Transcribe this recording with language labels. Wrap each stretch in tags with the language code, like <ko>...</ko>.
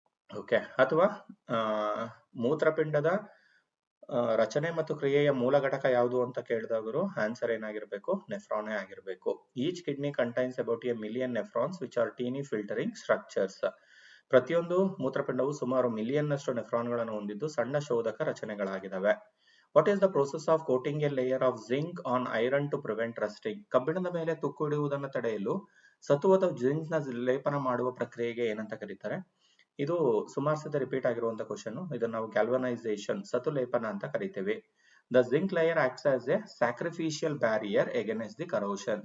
<kn>Okay, ಅಥವಾ ಮೂತ್ರಪಿಂಡದ ರಚನೆ ಮತ್ತು ಕ್ರಿಯೆಯ ಮೂಲ ಘಟಕ ಯಾವುದು ಅಂತ ಕೇಳಿದವರು ಆನ್ಸರ್ ಏನಾಗಿರ್ಬೇಕು? ನೆಫ್ರಾನೇ ಆಗಿರ್ಬೇಕು.</kn> <en>Each kidney contains about a million nephrons which are tiny filtering structures.</en> <kn>ಪ್ರತಿಯೊಂದು ಮೂತ್ರಪಿಂಡವು ಸುಮಾರು ಮಿಲಿಯನ್ ನಷ್ಟು ನೆಫ್ರಾನ್ಗಳನ್ನು ಹೊಂದಿದ್ದು ಸಣ್ಣ ಶೋಧಕ ರಚನೆಗಳಾಗಿದ್ದಾವೆ.</kn> <en>What is the process of coating a layer of zinc on iron to prevent rusting?</en> <kn>ಕಬ್ಬಿಣದ ಮೇಲೆ ತುಕ್ಕು ಹಿಡಿಯುವುದನ್ನು ತಡೆಯಲು ಸತು ಅಥವಾ ಜಿಂಕ್ ನ ಲೇಪನ ಮಾಡುವ ಪ್ರಕ್ರಿಯೆಗೆ ಏನಂತ ಕರೀತಾರೆ? ಇದು ಸುಮಾರು ಸತಿ ರಿಪೀಟ್ ಆಗಿರುವಂತ ಕ್ವಶನ್. ಇದನ್ನು ನಾವು ಗ್ಯಾಲ್ವನೈಸೇಷನ್, ಸತು ಲೇಪನ ಅಂತ ಕರಿತೇವೆ.</kn> <en>The zinc layer acts as a sacrificial barrier against the corrosion.</en>